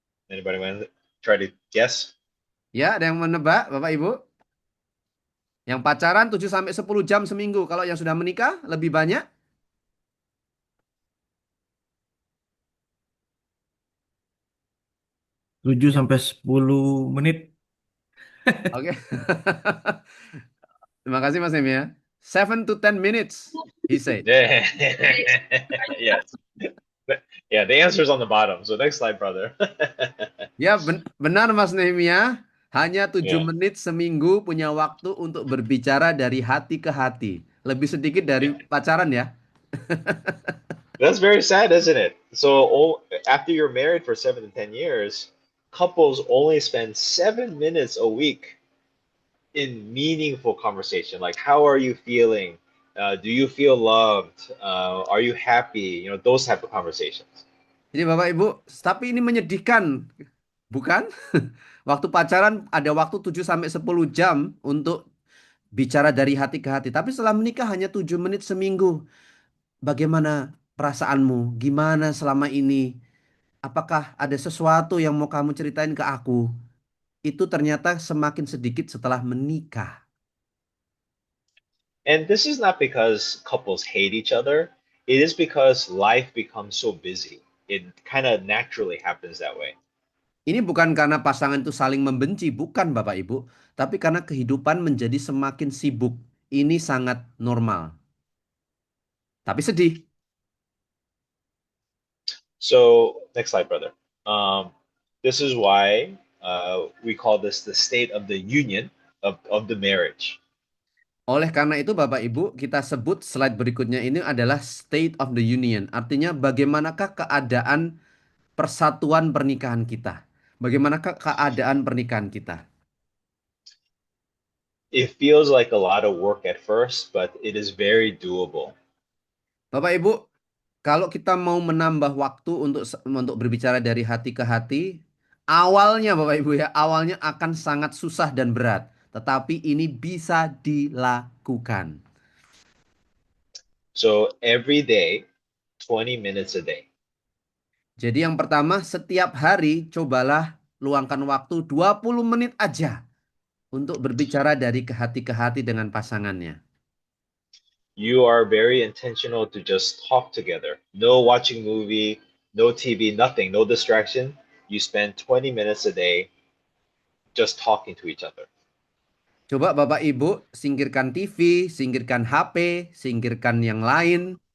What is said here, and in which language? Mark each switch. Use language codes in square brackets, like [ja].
[en] Anybody want to try to guess? [id] Ya, ada yang menebak, Bapak Ibu? Yang pacaran 7 sampai 10 jam seminggu. Kalau yang sudah menikah lebih banyak? 7 sampai 10 menit. Oke. Terima kasih Mas Nemi ya. [en] 7 to 10 minutes, he said. Yeah. Yes. Yeah, the answer's on the bottom. So next slide, brother. [id] Ya, benar Mas Nehemia. Hanya 7 [en] Yeah. [id] menit seminggu punya waktu untuk berbicara dari hati ke hati. Lebih sedikit dari pacaran ya. [en] That's very sad, isn't it? So after you're married for 7 to 10 years, couples only spend 7 minutes a week in meaningful conversation. Like, how are you feeling? Do you feel loved? Are you happy? Those type of conversations. [id] Jadi Bapak Ibu, tapi ini menyedihkan. Bukan? Waktu pacaran ada waktu 7 sampai 10 jam untuk bicara dari hati ke hati. Tapi setelah menikah hanya 7 menit seminggu. Bagaimana perasaanmu? Gimana selama ini? Apakah ada sesuatu yang mau kamu ceritain ke aku? Itu ternyata semakin sedikit setelah menikah. [en] And this is not because couples hate each other. It is because life becomes so busy. It kind of naturally happens that way. [id] Ini bukan karena pasangan itu saling membenci, bukan Bapak Ibu. Tapi karena kehidupan menjadi semakin sibuk. Ini sangat normal. Tapi sedih. [en] So, next slide, brother. This is why we call this the state of the union of the marriage. [id] Oleh karena itu Bapak Ibu, kita sebut slide berikutnya ini adalah State of the Union. Artinya bagaimanakah keadaan persatuan pernikahan kita? Bagaimanakah keadaan pernikahan kita? [en] It feels like a lot of work at first, but it is very doable. [id] Bapak Ibu, kalau kita mau menambah waktu untuk berbicara dari hati ke hati, awalnya Bapak Ibu ya, awalnya akan sangat susah dan berat. Tetapi ini bisa dilakukan. [en] So every day, 20 minutes a day. [id] Jadi yang pertama, setiap hari cobalah luangkan waktu 20 menit aja untuk berbicara dari ke hati dengan pasangannya. [en] You are very intentional to just talk together. No watching movie, no TV, nothing, no distraction. You spend 20 minutes a day just talking to each other. [id] Coba Bapak Ibu singkirkan TV, singkirkan HP, singkirkan yang lain.